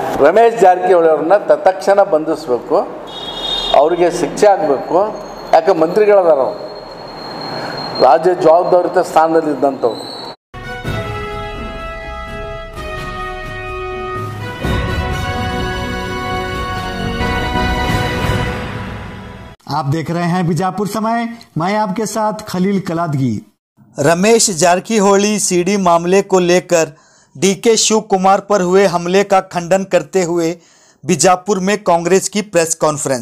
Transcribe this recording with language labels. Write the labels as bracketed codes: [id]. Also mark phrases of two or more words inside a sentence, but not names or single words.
[kn] ರಮೇಶ್ ಜಾರಕಿಹೊಳಿ ಅವ್ರನ್ನ ತತ್ಕ್ಷಣ ಬಂಧಿಸಬೇಕು, ಅವರಿಗೆ ಶಿಕ್ಷೆ ಆಗಬೇಕು. ಯಾಕೆ ಮಂತ್ರಿಗಳದಾರ, ರಾಜ್ಯ ಜವಾಬ್ದಾರಿತ ಸ್ಥಾನದಲ್ಲಿದ್ದಂಥವ್ರು. [hi] आप देख रहे हैं बीजापुर समय, मैं आपके साथ खलील कलादगी। रमेश जारकिहोली सीडी मामले को लेकर डीके शिव कुमार पर हुए हमले का खंडन करते हुए बीजापुर में कांग्रेस की प्रेस कॉन्फ्रेंस।